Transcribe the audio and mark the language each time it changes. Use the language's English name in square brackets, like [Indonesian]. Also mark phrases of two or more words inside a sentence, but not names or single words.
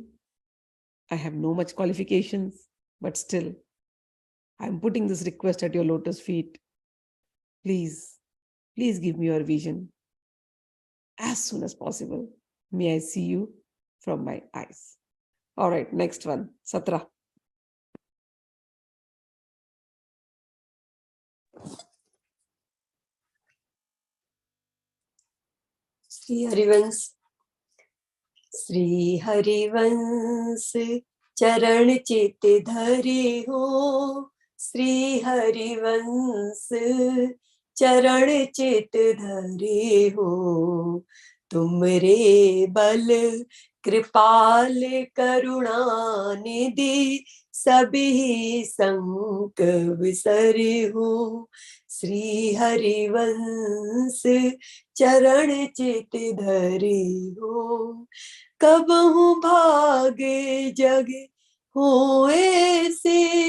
[English] I have no much qualifications, but still, I'm putting this request at your lotus feet. Please, please give me your vision. As soon as possible, may I see you from my eyes. All right, next one, Satra. [Hindi] श्री हरिवंश, श्री हरिवंश चरण चित धरे हो, श्री हरिवंश चरण चित धरे हो, तुमरे बल कृपाल करुणा निधि सभी संक विसरे हो, श्री हरिवंश चरण चित धरे हो, कबहु भागे जग होए से,